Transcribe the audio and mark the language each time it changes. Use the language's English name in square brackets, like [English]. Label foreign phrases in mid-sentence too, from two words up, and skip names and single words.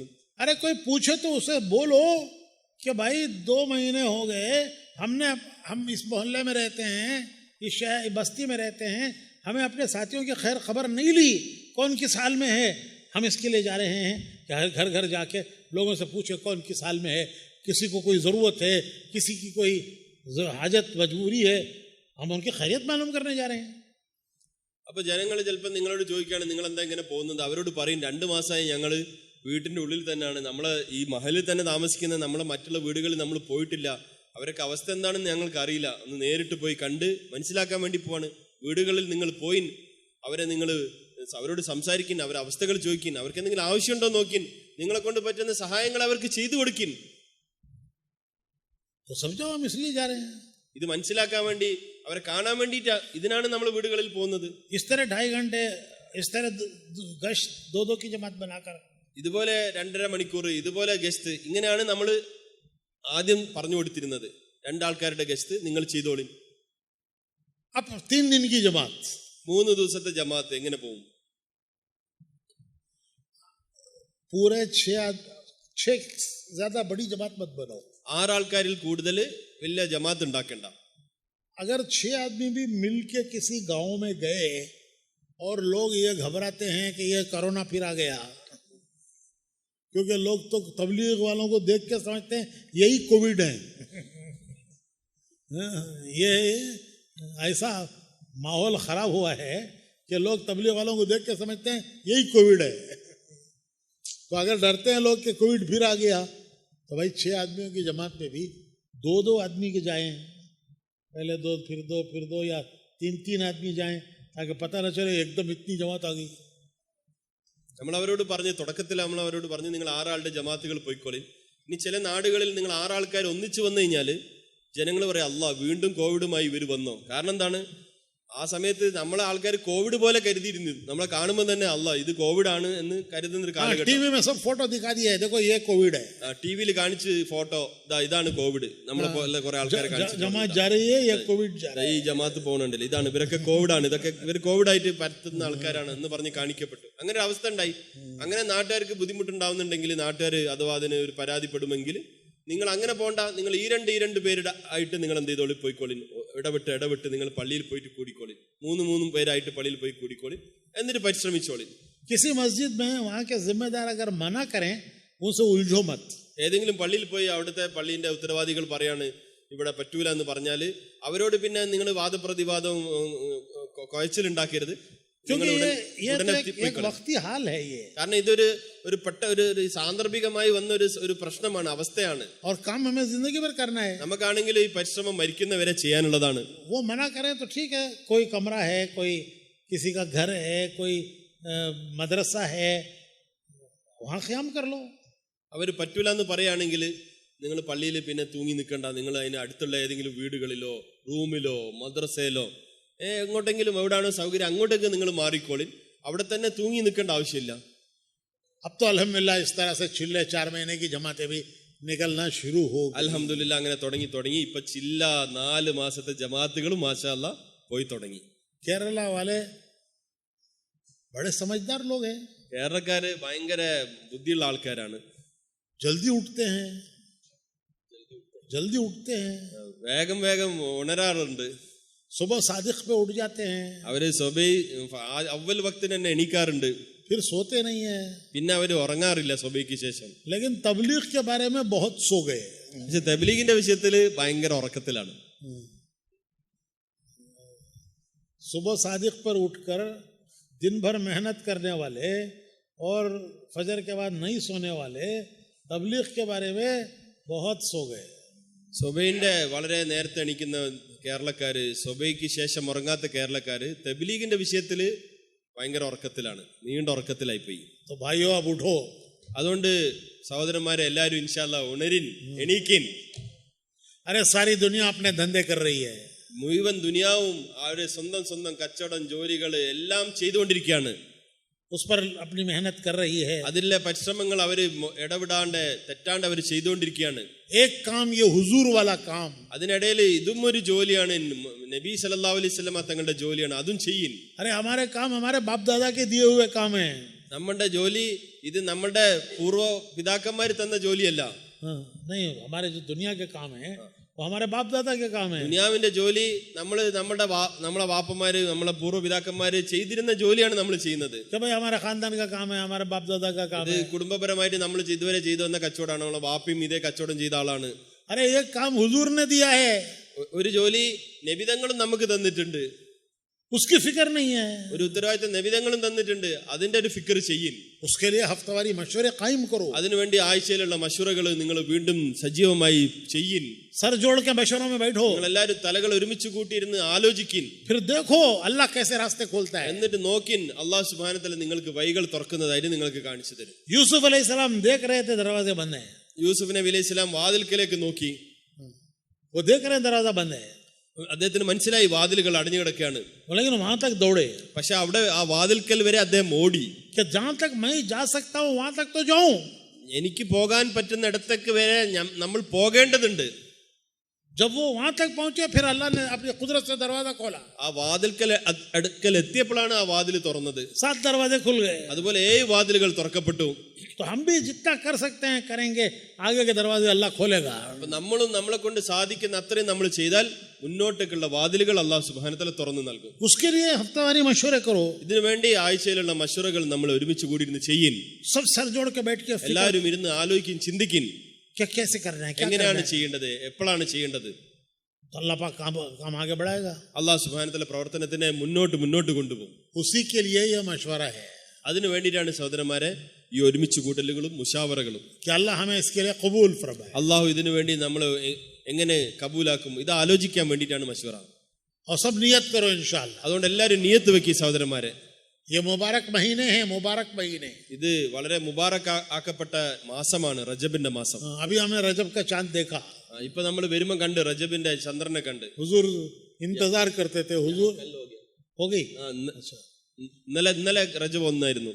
[Hindi] अरे कोई पूछे तो उसे बोलो कि भाई 2 महीने हो गए, हम इस मोहल्ले में रहते हैं, इस बस्ती में रहते हैं, हमें अपने साथियों की खैर खबर नहीं ली, कौन किस हाल में है. हम इसके लिए जा रहे हैं कि घर घर जाके लोगों से पूछे कौन किस हाल में है, किसी को कोई ज़रूरत है, किसी की कोई हाजत मजबूरी है, हम उनकी खैरियत मालूम करने जा रहे हैं. [Malayalam] അപ്പൊ ജനങ്ങൾ ചിലപ്പോൾ നിങ്ങളോട് ചോദിക്കുകയാണ് നിങ്ങൾ എന്താ ഇങ്ങനെ പോകുന്നത്. അവരോട് പറയും 2 മാസമായി ഞങ്ങൾ വീട്ടിന്റെ ഉള്ളിൽ തന്നെയാണ്, നമ്മളെ ഈ മഹലിൽ തന്നെ താമസിക്കുന്നത്, നമ്മളെ മറ്റുള്ള വീടുകളിൽ നമ്മൾ പോയിട്ടില്ല, അവരൊക്കെ അവസ്ഥ എന്താണെന്ന് ഞങ്ങൾക്ക് അറിയില്ല, ഒന്ന് നേരിട്ട് പോയി കണ്ട് മനസ്സിലാക്കാൻ വേണ്ടി പോവാണ്. വീടുകളിൽ നിങ്ങൾ പോയി അവരെ നിങ്ങൾ അവരോട് സംസാരിക്കിൻ, അവരുടെ അവസ്ഥകൾ ചോദിക്കിൻ, അവർക്ക് എന്തെങ്കിലും ആവശ്യമുണ്ടോ നോക്കിൻ, നിങ്ങളെ കൊണ്ട് പറ്റുന്ന സഹായങ്ങൾ അവർക്ക് ചെയ്തു കൊടുക്കിൻ. [Hindi] तो समझो हम इसलिए जा रहे हैं. [Malayalam] ഇത് മനസ്സിലാക്കാൻ വേണ്ടി, അവരെ കാണാൻ വേണ്ടിയിട്ടാ ഇതിനാണ് നമ്മൾ വീടുകളിൽ പോകുന്നത്. [Hindi] इस तरह 2.5 घंटे इस तरह गश्त 2-2 की जमात बनाकर, [Malayalam] ഇതുപോലെ 2.5 മണിക്കൂർ ഇതുപോലെ ഗസ്റ്റ്, ഇങ്ങനെയാണ് നമ്മൾ ആദ്യം പറഞ്ഞു കൊടുത്തിരുന്നത്. 2 ആൾക്കാരുടെ ഗസ്റ്റ് നിങ്ങൾ ചെയ്തോളിൻ. [Hindi] अब 3 दिन की जमात, [Malayalam] 3 ദിവസത്തെ ജമാഅത്ത് എങ്ങനെ പോകും? [Hindi] पूरे 6 ज्यादा बड़ी जमात मत बनाओ. [Malayalam] 6 ആൾക്കാരിൽ കൂടുതൽ വലിയ ജമാഅത്ത് ഉണ്ടാക്കണ്ട. [Hindi] अगर 6 आदमी भी मिलके किसी गांव में गए और लोग ये घबराते हैं कि ये कोरोना फिर आ गया, क्योंकि लोग तो तबलीग वालों को देख के समझते हैं यही कोविड है. ये ऐसा माहौल खराब हुआ है कि लोग तबलीग वालों को देख के समझते हैं यही कोविड है. तो अगर डरते हैं लोग कि कोविड फिर आ गया, तो भाई 6 आदमियों की जमात में भी 2-2 आदमी के जाएं, पहले 2 फिर 2 फिर 2 या 3-3 आदमी जाएं, ताकि पता न चले एकदम इतनी जमात आ गई. [Malayalam] നമ്മൾ അവരോട് പറഞ്ഞു, തുടക്കത്തിൽ നമ്മൾ അവരോട് പറഞ്ഞു നിങ്ങൾ 6 ആളുടെ ജമാഅത്തുകൾ പോയിക്കോളി. ഇനി ചില നാടുകളിൽ നിങ്ങൾ 6 ആൾക്കാർ ഒന്നിച്ചു വന്നു കഴിഞ്ഞാൽ ജനങ്ങൾ പറയാം അല്ലാ വീണ്ടും കോവിഡുമായി ഇവർ വന്നോ. കാരണം എന്താണ്, ആ സമയത്ത് നമ്മളെ ആൾക്കാർ കോവിഡ് പോലെ കരുതിയിരുന്നു. നമ്മളെ കാണുമ്പോൾ തന്നെ അല്ലാ ഇത് കോവിഡ് ആണ് എന്ന് കരുതുന്ന ഒരു കാലഘട്ടം. [Hindi] टीवी में सब फोटो दिखा दिया है, देखो ये कोविड है. [Malayalam] ടിവിയിൽ കാണിച്ച് ഫോട്ടോ, ഇതാണ് കോവിഡ്, നമ്മളെ പോലെ കുറെ ആൾക്കാരെ കാണിച്ചു, [Hindi] जमात जा रही है, ये कोविड जा रहा है. [Malayalam] ഈ ജമാഅത്ത് പോകുന്നുണ്ടല്ലോ, ഇതാണ് ഇവരൊക്കെ കോവിഡാണ്, ഇതൊക്കെ ഇവർ കോവിഡായിട്ട് പരത്തുന്ന ആൾക്കാരാണ് എന്ന് പറഞ്ഞ് കാണിക്കപ്പെട്ടു. അങ്ങനെ ഒരു അവസ്ഥ ഉണ്ടായി. അങ്ങനെ നാട്ടുകാർക്ക് ബുദ്ധിമുട്ടുണ്ടാവുന്നുണ്ടെങ്കിൽ, നാട്ടുകാർ അഥവാ അതിന് ഒരു പരാതിപ്പെടുമെങ്കിൽ നിങ്ങൾ അങ്ങനെ പോണ്ട, നിങ്ങൾ ഈ രണ്ട് പേരുടെ ആയിട്ട് നിങ്ങൾ എന്ത് ചെയ്തോളി പോയിക്കോളി, ഇടവിട്ട് നിങ്ങൾ പള്ളിയിൽ പോയിട്ട് കൂടിക്കോളി, 3 പേരായിട്ട് പള്ളിയിൽ പോയി കൂടിക്കോളി, എന്നിട്ട് പരിശ്രമിച്ചോളി. [Hindi] किसी मस्जिद में वहाँ के जिम्मेदार अगर मना करें उनसे उलझो मत. [Malayalam] ഏതെങ്കിലും പള്ളിയിൽ പോയി അവിടുത്തെ പള്ളിന്റെ ഉത്തരവാദികൾ പറയാണ് ഇവിടെ പറ്റൂല എന്ന് പറഞ്ഞാൽ അവരോട് പിന്നെ നിങ്ങൾ വാദപ്രതിവാദവും കുഴച്ചിലുണ്ടാക്കരുത്. [Hindi] क्योंकि ये एक वक्ती हाल है ये, [Malayalam] കാരണം ഇതൊരു ഒരു സാന്ദർഭികമായി വന്ന ഒരു പ്രശ്നമാണ്, അവസ്ഥയാണ്. [Hindi] और काम हमें जिंदगी भर करना है. [Malayalam] നമുക്കാണെങ്കിൽ ഈ പരിശ്രമം മരിക്കുന്നവരെ ചെയ്യാനുള്ളതാണ്. [Hindi] वो मना करें तो ठीक है, कोई कमरा है, कोई किसी का घर है, कोई मदरसा है, वहाँ क़याम कर लो. [Malayalam] അവർ പറ്റൂല എന്ന് പറയുകയാണെങ്കിൽ നിങ്ങൾ പള്ളിയിൽ പിന്നെ തൂങ്ങി നിൽക്കണ്ട, നിങ്ങൾ അതിന് അടുത്തുള്ള ഏതെങ്കിലും വീടുകളിലോ റൂമിലോ മദ്രസയിലോ എങ്ങോട്ടെങ്കിലും എവിടെയാണോ സൗകര്യം അങ്ങോട്ടേക്ക് നിങ്ങൾ മാറിക്കോളിൻ, അവിടെ തന്നെ തൂങ്ങി നിൽക്കേണ്ട ആവശ്യമില്ല. [Hindi] अब तो अल्हम्दुलिल्लाह इस तरह से चिल्ले 4 महीने की जमातें भी निकलना शुरू हो. [Malayalam] അൽഹംദുലില്ലാ അങ്ങനെ തുടങ്ങി ഇപ്പൊ ചില്ല 4 മാസത്തെ ജമാഅത്തുകളും [Arabic] ما شاء الله [Malayalam] പോയി തുടങ്ങി. [Hindi] केरला वाले बड़े समझदार लोग हैं. [Malayalam] കേരളക്കാര് ഭയങ്കര ബുദ്ധിയുള്ള ആൾക്കാരാണ്. [Hindi] जल्दी उठते हैं, [Malayalam] വേഗം ഉണരാറുണ്ട്. [Hindi] सुबह सादिक पे उठ जाते हैं, [Malayalam] അവര് സുബഹി അവൽ വക്തിന് തന്നെ എണീക്കാറുണ്ട്. [Hindi] फिर सोते नहीं है. [Malayalam] പിന്നെ അവര് ഉറങ്ങാറില്ല സുബഹിക്ക് ശേഷം. [Hindi] लेकिन तबलीग के बारे में बहुत सो गए. [Malayalam] പക്ഷെ തബ്ലീഗിന്റെ വിഷയത്തില് ഭയങ്കര ഉറക്കത്തിലാണ്. [Hindi] सुबह सादिक पर उठकर दिन भर मेहनत करने वाले और फजर के बाद नहीं सोने वाले तबलीग के बारे में बहुत सो गए. [Malayalam] സുബഹിന്റെ വളരെ നേരത്തെ എണീക്കുന്ന കേരളക്കാര്, സുബഹിക്ക് ശേഷം ഉറങ്ങാത്ത കേരളക്കാര് തബ്ലീഗിന്റെ വിഷയത്തില് ഭയങ്കര ഉറക്കത്തിലാണ്, നീണ്ട ഉറക്കത്തിലായി പോയി. [Hindi] तो भाइयों अब उठो. [Malayalam] അതുകൊണ്ട് സഹോദരന്മാരെ എല്ലാവരും [Arabic] إن شاء الله [Malayalam] ഉണരിൻ, എണീക്കിൻ. [Hindi] अरे सारी दुनिया अपने धंधे कर रही है. [Malayalam] മുഴുവൻ ദുനിയാവും അവര് സ്വന്തം കച്ചവടം ജോലികള് എല്ലാം ചെയ്തുകൊണ്ടിരിക്കുകയാണ്. [Hindi] उस पर अपनी मेहनत कर रही है. [Malayalam] അതിലെ പരിശ്രമങ്ങൾ അവര് ഇടവിടാണ്ട് തെറ്റാണ്ട് അവർ ചെയ്തുകൊണ്ടിരിക്കുകയാണ്. [Hindi] एक काम ये हुजूर वाला काम. [Malayalam] അതിനിടയിൽ ഇതും ഒരു ജോലിയാണ്, നബി [Arabic] صلى الله عليه وسلم [Malayalam] തങ്ങളുടെ ജോലിയാണ്, അതും ചെയ്യിൻ. [Hindi] अरे हमारे काम हमारे बाप दादा के दिए हुए काम है. [Malayalam] നമ്മുടെ ജോലി ഇത് നമ്മുടെ പൂർവ്വ പിതാക്കന്മാർ തന്ന ജോലിയല്ല. [Hindi] नहीं, हमारे जो दुनिया के काम है वो हमारे बाप दादा के काम है. [Malayalam] ദുനിയാവിന്റെ ജോലി നമ്മളെ വാപ്പന്മാര് നമ്മളെ പൂർവ്വ പിതാക്കന്മാര് ചെയ്തിരുന്ന ജോലിയാണ് നമ്മൾ ചെയ്യുന്നത്. [Hindi] भाई हमारे खानदान का काम है, हमारे बाप दादा का काम है. [Malayalam] കുടുംബപരമായിട്ട് നമ്മൾ ഇതുവരെ ചെയ്തു വന്ന കച്ചവടമാണ്, നമ്മളെ വാപ്പയും ഇതേ കച്ചവടം ചെയ്ത ആളാണ്. [Hindi] अरे ये काम हुजूर ने दिया है. [Malayalam] ഒരു ജോലി നബിതങ്ങളും നമുക്ക് തന്നിട്ടുണ്ട്. [Hindi] उसकी फिक्र नहीं है। [Malayalam] ഒരു ഉത്തരവാദിത്തം നബിതങ്ങളും തന്നിട്ടുണ്ട്, അതിന്റെ ഒരു ഫിക്ർ ചെയ്യിൻ. [Hindi] उसके लिए हफ्तावारी मशवरे कायम करो. [Malayalam] അതിനുവേണ്ടി ആഴ്ചയിലുള്ള മശൂറകൾ നിങ്ങൾ വീണ്ടും സജീവമായി ചെയ്യിൻ. [Hindi] सर जोड़ के मशवरों में बैठो. [Malayalam] നിങ്ങൾ എല്ലാവരും തലകൾ ഒരുമിച്ച് കൂട്ടിയിരുന്ന് ആലോചിക്കിൻ. [Hindi] फिर देखो अल्लाह कैसे रास्ते खोलता है. [Malayalam] എന്നിട്ട് നോക്കിൻ അല്ലാഹു [Arabic] سبحانه وتعالى [Malayalam] നിങ്ങൾക്ക് വഴികൾ തുറക്കുന്നതായിട്ട് നിങ്ങൾക്ക് കാണിച്ചു തരും. [Hindi] यूसुफ अलैहिस्सलाम देख रहे थे दरवाजे बंद है. [Malayalam] യൂസുഫ് നബി [Arabic] عليه السلام [Malayalam] വാതിൽക്കലേക്ക് നോക്കി. [Hindi] वो देख रहे हैं दरवाजा बंद है, [Malayalam] അദ്ദേഹത്തിന് മനസ്സിലായി വാതിലുകൾ അടഞ്ഞു കിടക്കുകയാണ്. [Hindi] लेकिन वहां तक दौड़े [Malayalam] പക്ഷെ അവിടെ ആ വാതിൽക്കൽ വരെ അദ്ദേഹം ഓടി. [Hindi] कि जहां तक मैं जा सकता हूं वहां तक तो जाऊं. [Malayalam] എനിക്ക് പോകാൻ പറ്റുന്ന ഇടത്തേക്ക് വരെ നമ്മൾ പോകേണ്ടതുണ്ട്. [Hindi] जब वो वहां तक पहुंचे फिर अल्लाह ने अपनी कुदरत से दरवाजा खोला. [Malayalam] ആ വാതിൽക്കൽ അടുക്കൽ എത്തിയപ്പോഴാണ് ആ വാതിൽ തുറന്നത്. [Hindi] 7 दरवाजे खुल गए. [Malayalam] അതുപോലെ 7 വാതിലുകൾ തുറക്കപ്പെട്ടു. [Hindi] तो हम भी जितना कर सकते हैं करेंगे, आगे के दरवाजे अल्लाह खोलेगा. [Malayalam] അപ്പൊ നമ്മളും നമ്മളെ കൊണ്ട് സാധിക്കുന്ന അത്രയും നമ്മൾ ചെയ്താൽ മുന്നോട്ടേക്കുള്ള വാതിലുകൾ അല്ലാഹു [Arabic] سبحانه وتعالى [Malayalam] തുറന്നു നൽകും. [Hindi] उसके लिए हफ्तावारी मशवरे करो. [Malayalam] ഇതിനു വേണ്ടി ആഴ്ചയിലുള്ള മശൂറകൾ നമ്മൾ ഒരുമിച്ച് കൂടിയിരുന്ന് ചെയ്യിൻ. [Hindi] सब सर जोड़ के बैठ के [Malayalam] എല്ലാവരും ഇരുന്ന് ആലോചിക്കും, ചിന്തിക്കിൻ [Hindi] क्या कैसे करना है, क्या [Malayalam] എങ്ങനെയാണ് ചെയ്യേണ്ടത്, എപ്പോഴാണ് ചെയ്യേണ്ടത്. [Hindi] तो अल्लाह पाक काम आगे बढ़ाएगा. [Malayalam] അല്ലാഹു [Arabic] سبحانه وتعالى [Malayalam] പ്രവർത്തനത്തിനെ മുന്നോട്ട് കൊണ്ടുപോകും. [Hindi] उसी के लिए यह मशवरा है. [Malayalam] അതിനു വേണ്ടിയിട്ടാണ് സഹോദരന്മാരെ ഈ ഒരുമിച്ച് കൂട്ടലുകളും മുശാവറകളും. [Hindi] कि अल्लाह हमें इसके लिए कबूल फरमाए. [Malayalam] അള്ളാഹു ഇതിനു വേണ്ടി നമ്മൾ എങ്ങനെ കബൂലാക്കും, ഇത് ആലോചിക്കാൻ വേണ്ടിയിട്ടാണ് മശൂറ. [Hindi] और सब नियत करो इंशाअल्लाह. [Malayalam] അതുകൊണ്ട് എല്ലാവരും നിയത്ത് വെക്കി സഹോദരന്മാരെ. [Hindi] ये मुबारक महीने हैं, मुबारक महीने. [Malayalam] ഇത് വളരെ മുബാറക് ആക്കപ്പെട്ട മാസമാണ്, റജബിന്റെ മാസം. [Hindi] अभी हमने रजब का चांद देखा. [Malayalam] ഇപ്പൊ നമ്മൾ വരുമ്പോ കണ്ട് റജബിന്റെ ചന്ദ്രനെ കണ്ട്. [Hindi] हुजूर इंतजार करते थे. हुजूर हो गई. [Malayalam] ഇന്നലെ റജബ് 1 ആയിരുന്നു.